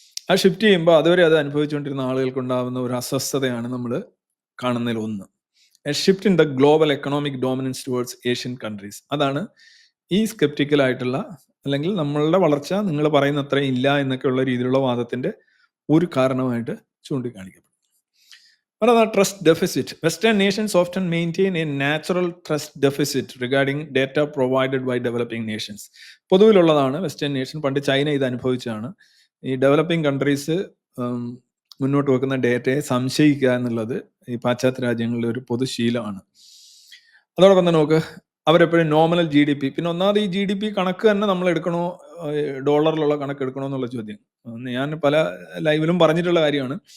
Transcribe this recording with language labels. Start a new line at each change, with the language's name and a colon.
Malayalam: ആ ഷിഫ്റ്റ് ചെയ്യുമ്പോൾ അതുവരെ അത് അനുഭവിച്ചുകൊണ്ടിരുന്ന ആളുകൾക്കുണ്ടാകുന്ന ഒരു അസ്വസ്ഥതയാണ് നമ്മൾ കാണുന്നതിൽ ഒന്ന്.
English: A shift in the global economic dominance towards Asian countries.
Malayalam: അതാണ് ഈ സ്കെപ്റ്റിക്കൽ ആയിട്ടുള്ള, അല്ലെങ്കിൽ നമ്മളുടെ വളർച്ച നിങ്ങൾ പറയുന്ന അത്രയും ഇല്ല എന്നൊക്കെയുള്ള രീതിയിലുള്ള വാദത്തിന്റെ ഒരു കാരണമായിട്ട് ചൂണ്ടിക്കാണിക്കപ്പെടും.
English: Another trust deficit. Western nations often maintain a natural trust deficit regarding data provided by developing nations.
Malayalam: പൊതുവിലുള്ളതാണ് western nation. പണ്ട് ചൈന ഇത് അനുഭവിച്ചാണ്. ഈ ഡെവലപ്പിംഗ് കൺട്രീസ് മുന്നോട്ട് വെക്കുന്ന ഡേറ്റയെ സംശയിക്കുക എന്നുള്ളത് ഈ പാശ്ചാത്യ രാജ്യങ്ങളിലെ ഒരു പൊതുശീലമാണ്. അതോടൊപ്പം തന്നെ നോക്ക്, അവരെപ്പോഴും നോമിനൽ ജി ഡി പി, പിന്നെ ഒന്നാമത് ഈ ജി ഡി പി കണക്ക് തന്നെ നമ്മൾ എടുക്കണോ, ഡോളറിലുള്ള കണക്ക് എടുക്കണോ എന്നുള്ള ചോദ്യം ഞാൻ പല ലൈവിലും പറഞ്ഞിട്ടുള്ള കാര്യമാണ്.